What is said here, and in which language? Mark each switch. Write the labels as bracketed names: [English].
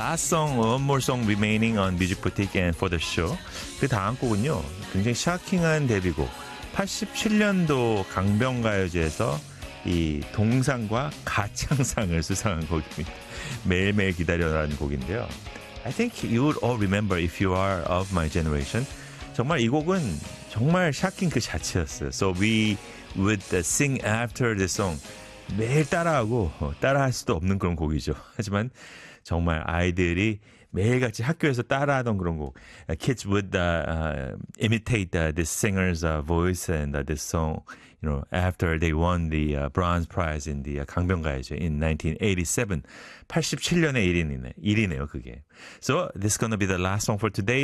[English] last song, one more song remaining on Music Boutique and for the show. [Korean] 그 다음 곡은요, 굉장히 샤킹한 데뷔곡. 87년도 강변가요제에서 이 동상과 가창상을 수상한 곡입니다. 매일매일 기다려라는 곡인데요. [English] I think you would all remember if you are of my generation. [Korean] 정말 이 곡은 정말 샤킹 그 자체였어요. [English] So we would sing after the song. [Korean] 매일 따라하고 따라할 수도 없는 그런 곡이죠. 하지만 정말 아이들이 매일같이 학교에서 따라하던 그런 곡. [English] Kids would imitate the singer's voice and this song, you know, after they won the bronze prize in the 강변가요제 in 1987. [Korean] 87년의 일이네요, 그게. [English] So this is going to be the last song for today.